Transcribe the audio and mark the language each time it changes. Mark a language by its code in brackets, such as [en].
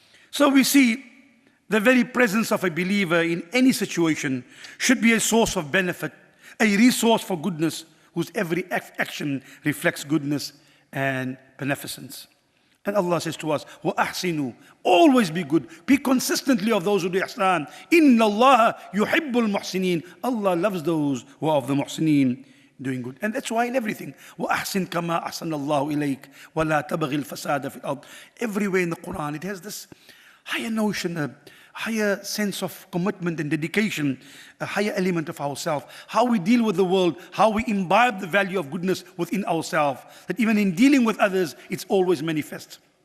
[en] So we see the very presence of a believer in any situation should be a source of benefit, a resource for goodness, whose every action reflects goodness and beneficence. And Allah says to us, وَأَحْسِنُوا, always be good. Be consistently of those who do ihsan. [ar] إِنَّ اللَّهَ يُحِبُّ الْمُحْسِنِينَ. [en] Allah loves those who are of the muhsineen, doing good. [ar] And that's why in everything, وَأَحْسِنْ كَمَا أَحْسَنَ اللَّهُ إِلَيْكَ وَلَا تَبْغِ الْفَسَادَ فِي الْأَرْضِ. [en] Everywhere in the Quran, it has this higher notion, a higher sense of commitment and dedication, a higher element of ourselves, how we deal with the world, how we imbibe the value of goodness within ourselves, that even in dealing with others, it's always manifest.